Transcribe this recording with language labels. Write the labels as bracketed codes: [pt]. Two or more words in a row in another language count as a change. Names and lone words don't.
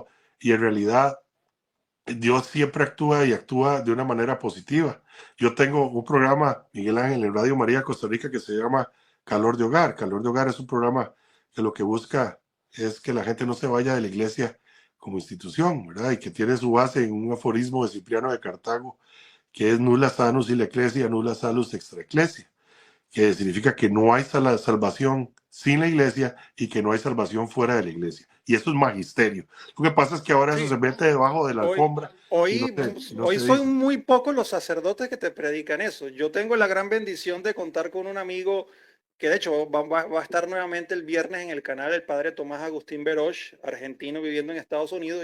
[es] Y en realidad Dios siempre actúa y actúa de una manera positiva. Yo tengo un programa, Miguel Ángel, en Radio María Costa Rica que se llama Calor de Hogar. Calor de Hogar es un programa que lo que busca es que la gente no se vaya de la iglesia como institución, ¿verdad? Y que tiene su base en un aforismo de Cipriano de Cartago, que es [la] nulla sanus in ecclesia, nulla salus extra ecclesia, [es] que significa que no hay salvación sin la iglesia y que no hay salvación fuera de la iglesia. Y eso es magisterio. Lo que pasa es que ahora eso se Sí, mete debajo de la hoy, alfombra hoy, y no hoy se son dice. muy pocos los sacerdotes que te predican eso. Yo tengo la gran bendición de contar con un amigo que de hecho va a estar nuevamente el viernes en el canal, el padre Tomás Agustín Veroch, argentino viviendo en Estados Unidos.